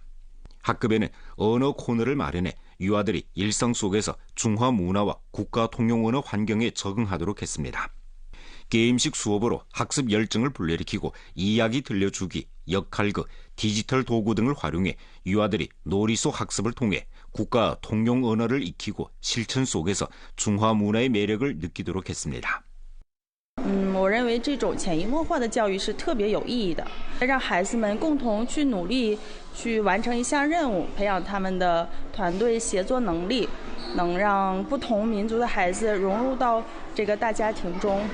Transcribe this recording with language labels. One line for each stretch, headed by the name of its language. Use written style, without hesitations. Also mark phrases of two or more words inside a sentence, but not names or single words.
Korean: 학급에는 언어 코너를 마련해 유아들이 일상 속에서 중화 문화와 국가 통용 언어 환경에 적응하도록 했습니다. 게임식 수업으로 학습 열정을 불러일으키고 이야기 들려주기, 역할극, 디지털 도구 등을 활용해 유아들이 놀이 속 학습을 통해 국가 통용 언어를 익히고 실천 속에서 중화 문화의 매력을 느끼도록 했습니다.
Chinese: 我认为这种潜移默化的教育是特别有意义的，让孩子们共同去努力去完成一项任务，培养他们的团队协作能力，能让不同民族的孩子融入到这个大家庭中。